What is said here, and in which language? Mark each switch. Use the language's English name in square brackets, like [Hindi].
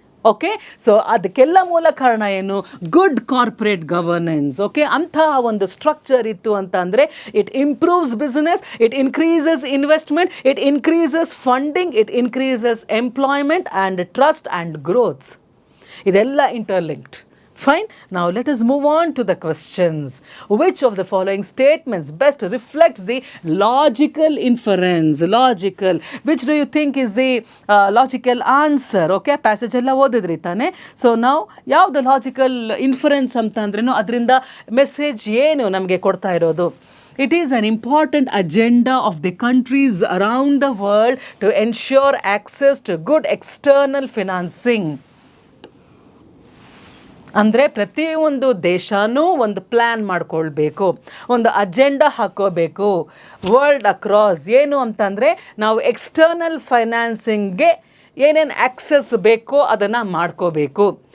[Kannada] Okay, so ಅದಕ್ಕೆಲ್ಲ ಮೂಲ ಕಾರಣ ಏನು? Good corporate governance. [English] okay, [Kannada] ಅಂತಹ ಒಂದು [English] structure [Kannada] ಇತ್ತು ಅಂತ ಅಂದರೆ [English] It improves business, it increases investment, it increases funding, it increases employment and trust and growth. [Kannada] ಇದೆಲ್ಲ [English] Interlinked. Fine. Now let us move on to the questions. Which of the following statements best reflects the logical inference? Logical. Which do you think is the logical answer? [Kannada] Okay, passage ಎಲ್ಲ ಓದಿದ್ರಿ ತಾನೆ. [English] So now [Kannada] ಯಾವ್ದು logical inference ಅಂತ ಅಂದ್ರೇನು, ಅದರಿಂದ message ಏನು ನಮಗೆ ಕೊಡ್ತಾ ಇರೋದು? [English] It is an important agenda of the countries around the world to ensure access to good external financing. [Kannada] ಅಂದರೆ ಪ್ರತಿಯೊಂದು ದೇಶನೂ ಒಂದು ಪ್ಲ್ಯಾನ್ ಮಾಡ್ಕೊಳ್ಬೇಕು, ಒಂದು ಅಜೆಂಡಾ ಹಾಕೋಬೇಕು ವರ್ಲ್ಡ್ ಅಕ್ರಾಸ್. ಏನು ಅಂತಂದರೆ ನಾವು ಎಕ್ಸ್ಟರ್ನಲ್ ಫೈನಾನ್ಸಿಂಗ್ಗೆ ಏನೇನು ಆಕ್ಸೆಸ್ ಬೇಕೋ ಅದನ್ನು ಮಾಡ್ಕೋಬೇಕು.